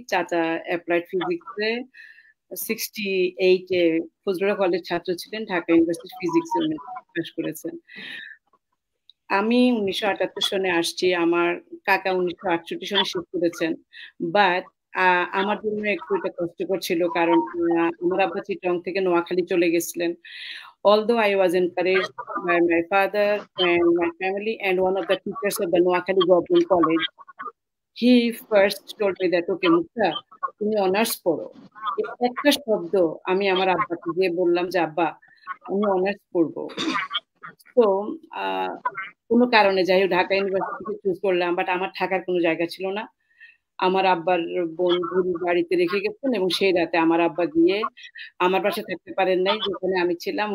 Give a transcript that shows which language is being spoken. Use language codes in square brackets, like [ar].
[bn] চাচা অ্যাপ্লাইড ফিজিক্সে 68-এ ফজলুল্লাহ কলেজ ছাত্র ছিলেন, ঢাকা ইউনিভার্সিটি ফিজিক্সে পাস করেছেন। আমি 1978 সনে আসছি, আমার কাকা 1968 সনে শেষ করেছেন। বাট আমার জন্য একটু এটা কষ্টকর ছিল, কারণ আমার আব্বা চিটং থেকে নোয়াখালী চলে গেছিলেন। [en] Although I was encouraged by my father and my family and one of the teachers of the Noakhali Government College, he first told me that, okay Mukta, [bn] তুমি অনার্স পড়ো। একটা শব্দ আমি আমার আব্বাকে গিয়ে বললাম যে আব্বা আমি অনার্স পড়বো। তো কোনো কারণে যাই হোক ঢাকা ইউনিভার্সিটিকে চুজ করলাম, বাট আমার থাকার কোনো জায়গা ছিল না। আমার আব্বার বন্ধুর বাড়িতে রেখে গেছেন, এবং সেই রাতে আমার আব্বা গিয়ে আমার পাশে থাকতে পারেন নাই, যেখানে আমি ছিলাম।